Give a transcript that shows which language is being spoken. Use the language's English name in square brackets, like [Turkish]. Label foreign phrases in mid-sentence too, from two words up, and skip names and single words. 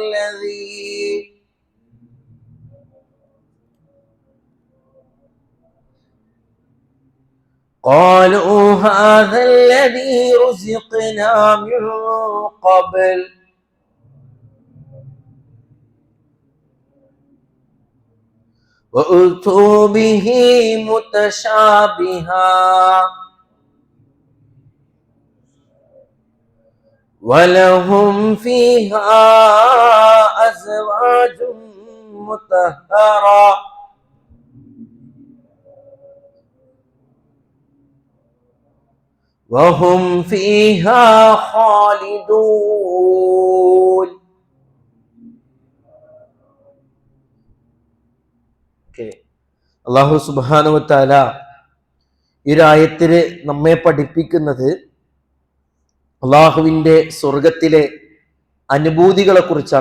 [Arabic] الذي رزقنا من قبل وأتوا به متشابها ولهم فيها أزواج مطهرة وهم فيها خالدون. [Malayalam] അല്ലാഹു [Arabic] سبحانه وتعالى [Malayalam] ഈ ആയത്തിൽ നമ്മെ പഠിപ്പിക്കുന്നത് അള്ളാഹുവിന്റെ സ്വർഗത്തിലെ അനുഭൂതികളെ കുറിച്ചാണ്.